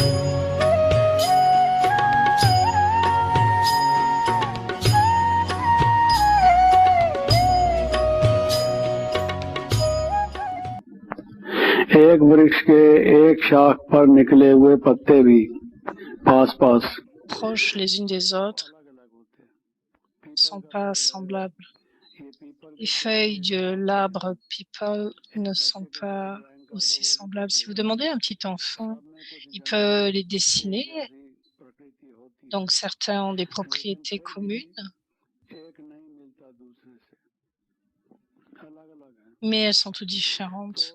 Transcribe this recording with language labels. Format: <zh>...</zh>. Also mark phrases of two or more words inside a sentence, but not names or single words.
<hi>एक वृक्ष के एक शाख पर निकले हुए पत्ते भी पास पास</hi> <fr>Proches les unes des autres, ne sont pas semblables. Les feuilles de l'arbre people ne sont pas aussi semblables. Si vous demandez à un petit enfant, il peut les dessiner. Donc certains ont des propriétés communes, mais elles sont toutes différentes.</fr>